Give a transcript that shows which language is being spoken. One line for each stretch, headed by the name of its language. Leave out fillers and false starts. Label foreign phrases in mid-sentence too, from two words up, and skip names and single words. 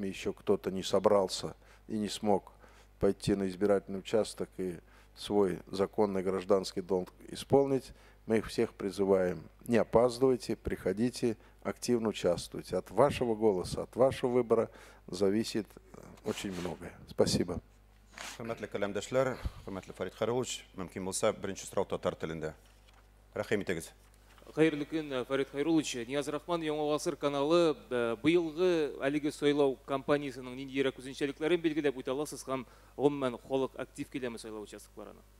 Russian: Еще кто-то не собрался и не смог пойти на избирательный участок и свой законный гражданский долг исполнить. Мы их всех призываем: не опаздывайте, приходите, активно участвуйте. От вашего голоса, от вашего выбора зависит очень многое. Спасибо.
Tatar: Hürmetli kalемдәшләр, hürmetli Фарид Хайруллович, мөмкин булса, беренче сорау татар телендә. Рәхим итегез. Хайырлы көн, Фарид Хайруллович. Нияз Рахман, Яңа Гасыр каналы быелгы әлеге сайлау кампаниясының ниндирәк үзенчәлекләрен билгеләп үтә аласыз һәм гомумән халык актив киләме сайлау участокларына?